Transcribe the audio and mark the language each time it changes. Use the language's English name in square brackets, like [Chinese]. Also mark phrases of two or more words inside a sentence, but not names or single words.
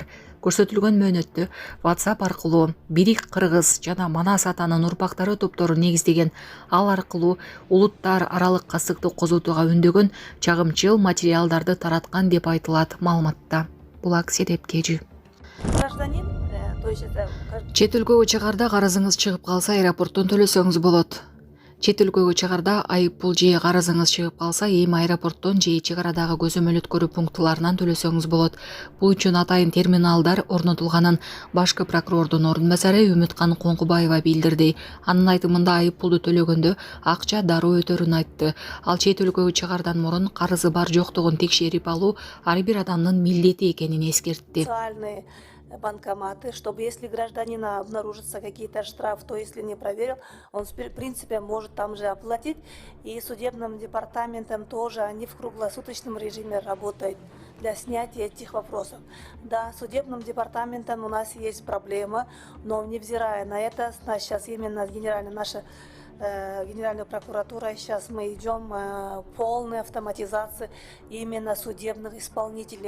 [Kyrgyz] Көрсөтүлгөн мөөнөттө WhatsApp аркылуу Бирик Кыргыз жана Манас атанын урпактары топтору негиздеген, ал аркылуу улуттар аралык кастыкты козотууга үндөгөн чагымчыл материалдарды тараткан деп айтылат маалыматта. Булак Серепкежи. [Russian] Гражданин, то есть это... [Kyrgyz] Чет өлкөгө чыгарда карызыңыз чыгып калса аэропорттон төлөсөңүз болот. Чет өлкөгө чыгарда айыппул же карызыңыз чыгып калса эми аэропорттон же чек арадагы көзөмөл өткөрүү пунктуларынан төлөсөңүз болот. Бул үчүн атайын терминалдар орнотулганын башкы прокурордун ордун басары Үмүткан Коңкубаева билдирди. Анын айтымында айыппулду төлөгөндө акча дароо өтөрүн айтты. Ал чет өлкөгө чыгардан мурун карызы бар жоктугун текшерип алуу ар бир адамдын милдети экенин эскертти. [Russian] Банкоматы, чтобы если гражданина обнаружатся какие-то штрафы, то если не проверил, он в принципе может там же оплатить. И судебным департаментом тоже они в круглосуточном режиме работают для снятия этих вопросов. Да, судебным департаментом у нас есть проблема, но невзирая на это, сейчас именно Генеральная прокуратура, сейчас мы идем полной автоматизации именно судебных исполнителей.